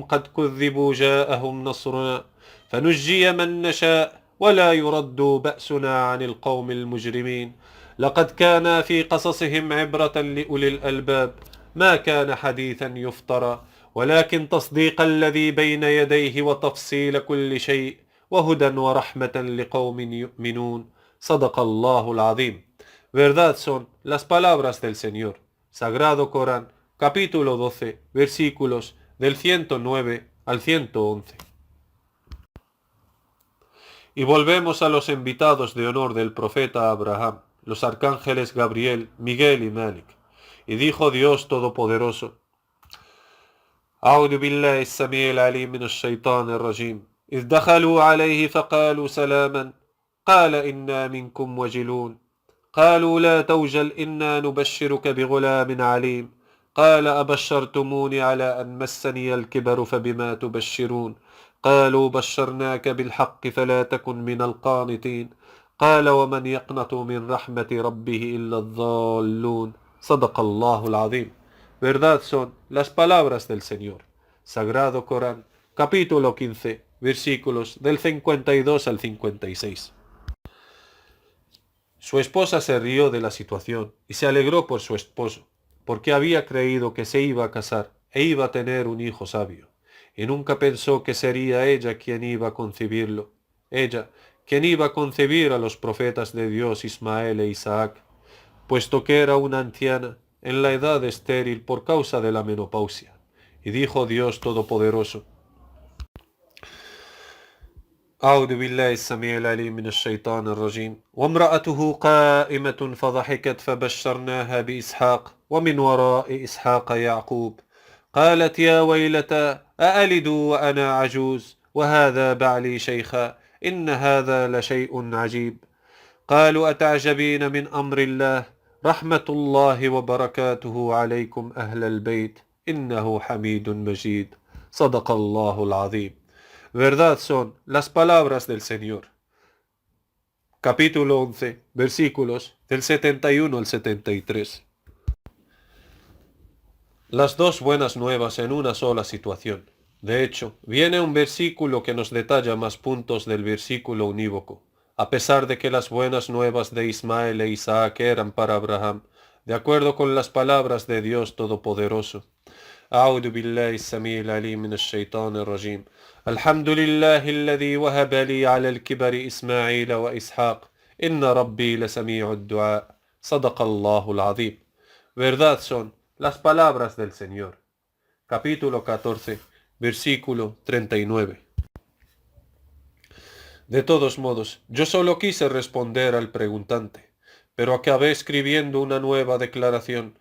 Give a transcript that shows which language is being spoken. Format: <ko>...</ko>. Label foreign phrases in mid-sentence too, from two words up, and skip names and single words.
<ar>قد كذبوا جاءهم نصرنا فنجي من نشاء ولا يرد بأسنا عن القوم المجرمين لقد كان في قصصهم عبرة لأولي الألباب ما كان حديثا يفترى ولكن تصديق الذي بين يديه وتفصيل كل شيء وهدى ورحمة لقوم يؤمنون صدق الله العظيم.</ar> <es>Verdad son las palabras del Señor. Sagrado Corán, capítulo 12, versículos del 109 al 111. Y volvemos a los invitados de honor del profeta Abraham, los arcángeles Gabriel, Miguel y Malik. Y dijo Dios Todopoderoso,</es> <ar>أعوذ بالله السميع العليم من الشيطان الرجيم إذ دخلوا عليه فقالوا سلاما قال إنا منكم وجلون قالوا لا توجل إنا نبشرك بغلام عليم قال أبشرتموني على أن مسني الكبر فبما تبشرون قالوا بشرناك بالحق فلا تكن من القانطين قال ومن يقنط من رحمة ربه إلا الضالون صدق الله العظيم.</ar> <es>Verdad son las palabras del Señor. Sagrado Corán, capítulo 15, versículos del 52 al 56. Su esposa se rió de la situación y se alegró por su esposo, porque había creído que se iba a casar e iba a tener un hijo sabio, y nunca pensó que sería ella quien iba a concebirlo, ella quien iba a concebir a los profetas de Dios Ismael e Isaac, puesto que era una anciana en la edad estéril por causa de la menopausia. Y dijo Dios Todopoderoso,</es> <ar>أعوذ بالله السميع العليم من الشيطان الرجيم وامرأته قائمة فضحكت فبشرناها بإسحاق ومن وراء إسحاق يعقوب قالت يا ويلتى أألد وأنا عجوز وهذا بعلي شيخا إن هذا لشيء عجيب قالوا أتعجبين من أمر الله رحمة الله وبركاته عليكم أهل البيت إنه حميد مجيد صدق الله العظيم.</ar> <es>Verdad son las palabras del Señor. Capítulo 11, versículos del 71 al 73. Las dos buenas nuevas en una sola situación. De hecho, viene un versículo que nos detalla más puntos del versículo unívoco. a pesar de que las buenas nuevas de Ismael e Isaac eran para Abraham, de acuerdo con las palabras de Dios Todopoderoso.</es> <ar>أعوذ بالله السميع العليم من الشيطان الرجيم. الحمد لله الذي وهب لي على الكبر إسماعيل وإسحاق إن ربي لسميع الدعاء. صدق الله العظيم.</ar> <es>Verdad son las palabras del Señor. Capítulo 14, versículo 39. De todos modos, yo solo quise responder al preguntante, pero acabé escribiendo una nueva declaración.</es>